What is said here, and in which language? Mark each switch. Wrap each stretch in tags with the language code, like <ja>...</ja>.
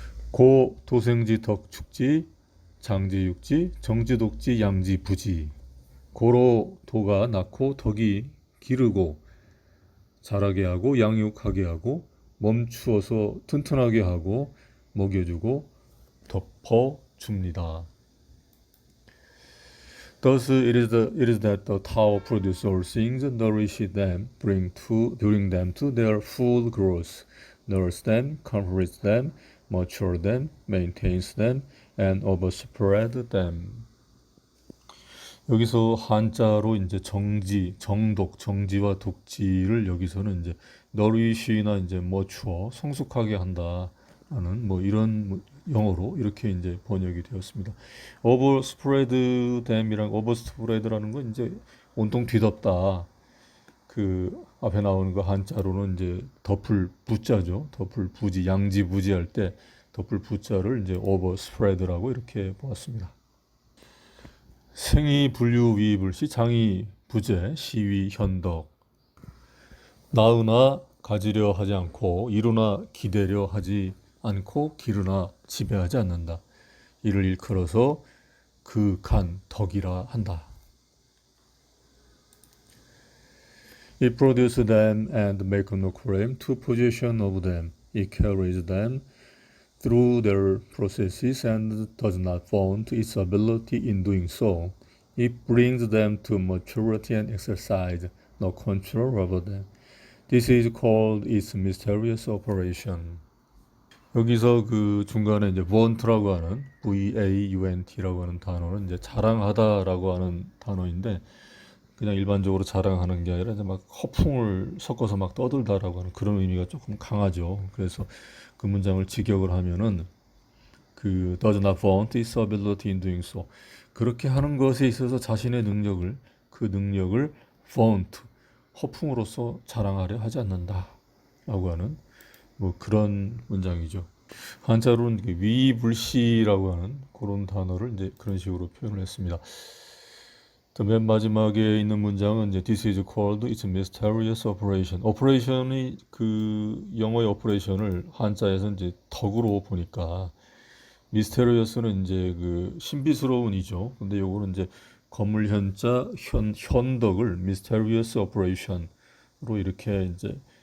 <ko>고 도생지 덕축지 장지육지 정지독지 양지부지 고로 도가 낳고 덕이 기르고 자라게 하고 양육하게 하고 멈추어서 튼튼하게 하고 먹여주고 덮어줍니다.</ko> <en>Thus it is that the Tao produces all things, nourishes them, bring them to their full growth, nurses them, comforts them, matures them, maintains them, and overspreads them.</en> <ko>여기서 한자로 이제 정지와 독지를 여기서는 이제 nourish나 이제 mature, 성숙하게 한다라는 뭐 이런 영어로 이렇게 이제 번역이 되었습니다. overspread라는 건 이제 온통 뒤덮다. 그 앞에 나오는 거 한자로는 이제 덮을 부자죠. 덮을 부지, 양지부지 할 때 덮을 부자를 이제 overspread라고 이렇게 보았습니다. 생이 분류 위불시 장이 부재 시위 현덕 낳으나 가지려 하지 않고 이루나 기대려 하지 않고 기르나 지배하지 않는다. 이를 일컬어서 그 간 덕이라 한다.</ko> <en>It produces them and makes no claim to possession of them. It carries them through their processes and does not vaunt its ability in doing so. It brings them to maturity and exercise no control over them. This is called its mysterious operation.</en> <ko>여기서 그 중간에 이제 vaunt라고 하는 V-A-U-N-T라고 하는 단어는 이제 자랑하다라고 하는 단어인데 그냥 일반적으로 자랑하는 게 아니라 이제 막 허풍을 섞어서 막 떠들다라고 하는 그런 의미가 조금 강하죠. 그래서 그 문장을 직역을 하면은 그</ko> <en>does not vaunt its ability in doing so.</en> <ko>그렇게 하는 것에 있어서 자신의 그 능력을 vaunt, 허풍으로써 자랑하려 하지 않는다라고 하는 뭐 그런 문장이죠. 한자로는 위불시라고 하는 그런 단어를 이제 그런 식으로 표현을 했습니다. 맨 마지막에 있는 문장은 이제</ko> <en>This is called its mysterious operation.</en> <ko>operation이 그 영어의 operation을 한자에서 이제 덕으로 보니까 mysterious는 이제 그 신비스러운이죠. 근데 요거는 이제 건물 현자 현덕을</ko> <en>mysterious operation</en> <ko>으로 이렇게 이제</ko>